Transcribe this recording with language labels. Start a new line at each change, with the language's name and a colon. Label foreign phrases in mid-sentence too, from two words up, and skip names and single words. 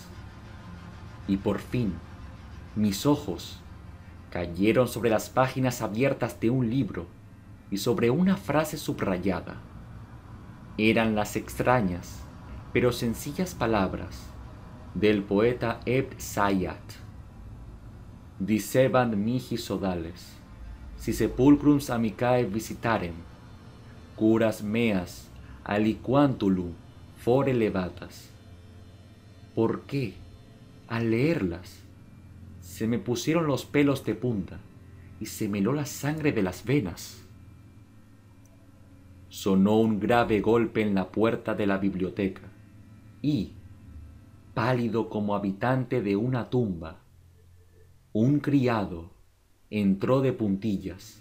Spanish: Y por fin, mis ojos cayeron sobre las páginas abiertas de un libro y sobre una frase subrayada. Eran las extrañas, pero sencillas palabras del poeta Ebn Zayat.
Latin: Dicebant mihi sodales, si sepulcrums amicae visitarem, curas meas aliquantulum fore levatas.
Spanish: ¿Por qué, al leerlas, se me pusieron los pelos de punta y se me heló la sangre de las venas? Sonó un grave golpe en la puerta de la biblioteca y, pálido como habitante de una tumba, un criado entró de puntillas.